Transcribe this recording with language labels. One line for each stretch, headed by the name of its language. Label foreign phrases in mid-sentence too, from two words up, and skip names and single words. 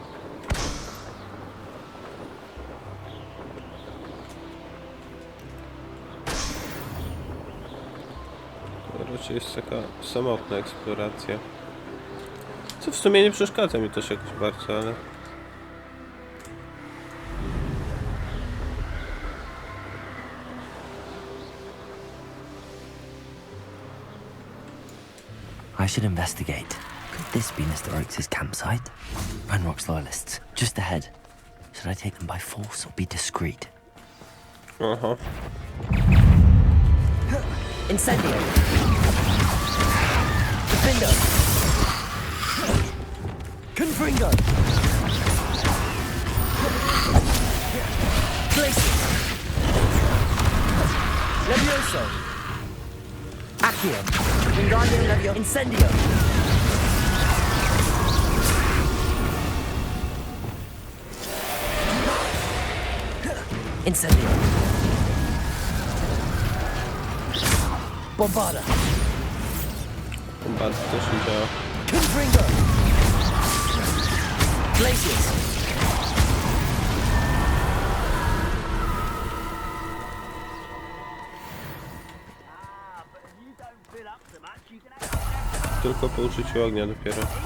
Polish: To raczej jest taka samotna eksploracja. Co w sumie nie przeszkadza mi też jakoś bardzo, ale...
English: I should investigate. Could this be Mr. Oakes' campsite? Ranrock's loyalists, just ahead. Should I take them by force or be discreet? Aha. Incendio! Defender! Confringo! Glacius! Levioso! Accio! Wingardium Levioso! Incendio! Incendio! Bombarda!
Polish: Bombarda też nie działa. Confringo! Glacius! Tylko po użyciu ognia dopiero.